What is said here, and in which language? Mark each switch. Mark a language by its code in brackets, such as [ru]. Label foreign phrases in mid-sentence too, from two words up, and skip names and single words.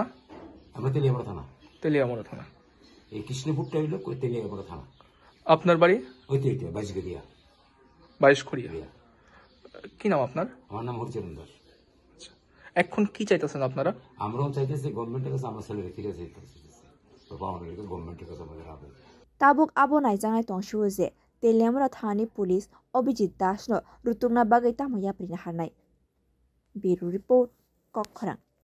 [bn] আমরা তেলিয়ামরা থানা এই কৃষ্ণপুরটা হইলো তেলিয়ামরা থানা আপনার বাড়ি ওই তো এটা 22 খড়িয়া কি নাম আপনার আমার নাম হরিচরণ দাস এখন কি চাইতেছেন আপনারা আমরাও চাইতেছি গভর্নমেন্টের কাছে আমার ছেলের ফিরে চাইতেছি গভর্নমেন্টের কাছে আমাদের আবেদন [trp] ताबुक आबो नाइजांगाय तंसुजे तेलियामरा थानानि पुलिस अभिजित दासनो रुतुगना बागै तामया प्रिन हारनाय ब्युरो रिपोर्ट कखरा।